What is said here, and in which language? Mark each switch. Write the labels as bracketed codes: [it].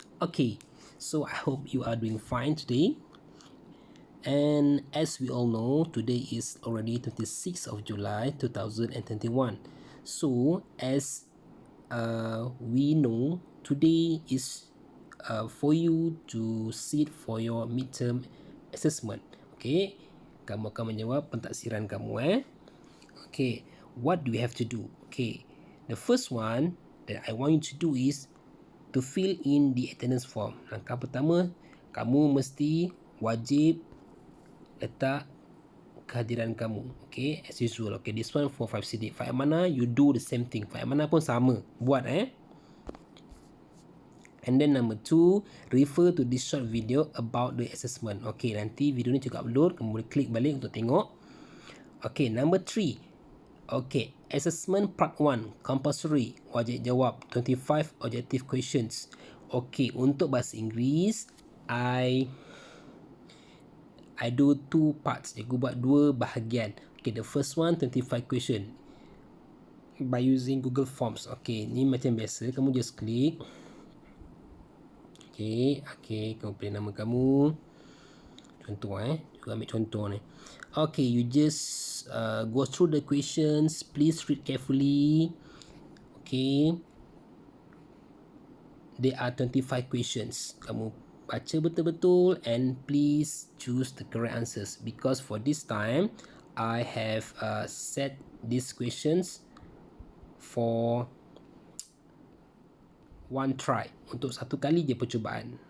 [en] Okay, so I hope you are doing fine today. And as we all know, today is already 26th of July 2021. So as we know, today is for you to sit for your midterm assessment. [ms] Okay, kamu akan menjawab pentaksiran kamu. [en] Okay, what do we have to do? Okay, the first one that I want you to do is to fill in the attendance form. [ms] Langkah pertama, kamu mesti wajib letak kehadiran kamu. Okay, [en] as usual. Okay, this one for 5 CD. [ms] 5 mana, [en] you do the same thing. [ms] 5 mana pun sama. Buat [en] And then number 2, refer to this short video about the assessment. [ms] Okay, nanti video ni juga upload. Kamu boleh klik balik untuk tengok. [en] Okay, number 3. Okay, assessment part 1, compulsory, [ms] wajib jawab [en] 25 objective questions. Okay, [ms] untuk bahasa Inggeris, [en] I do 2 parts. [ms] Cikgu buat 2 bahagian. [en] Okay, the first one 25 question by using Google Forms. [ms] Okay, ni macam biasa, kamu just klik. Okay, kamu pilih nama kamu. Contoh juga ambil contoh ni. [en] Okay, you just go through the questions. Please read carefully. Okay, there are 25 questions. [ms] Kamu baca betul-betul [en] and please choose the correct answers, because for this time I have set these questions for one try, [ms] untuk satu kali je percubaan.